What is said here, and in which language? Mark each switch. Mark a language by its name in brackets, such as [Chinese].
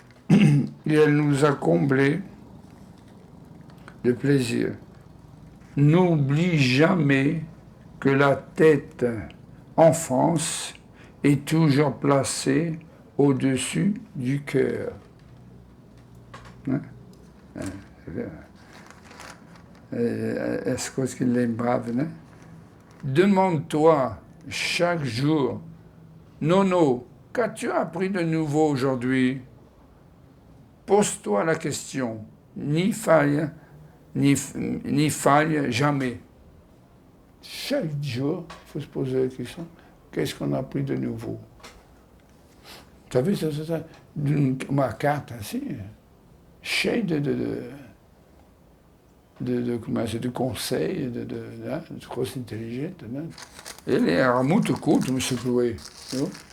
[French] Et elle nous a comblés de plaisir. N'oublie jamais que la tête en France est toujours placée au-dessus du cœur. [Portuguese] Né? Essa coisa que ele lembrava, né? [French] Demande-toi chaque jour, Nono, qu'as-tu appris de nouveau aujourd'hui? Pose-toi la question, ni faille jamais. Chaque jour, il faut se poser la question, qu'est-ce qu'on a appris de nouveau? Tu as vu ça, [Portuguese] uma carta assim, cheia de conseils, de coisas inteligentes. Né? Ele era muito culto, M. Chloé. Viu?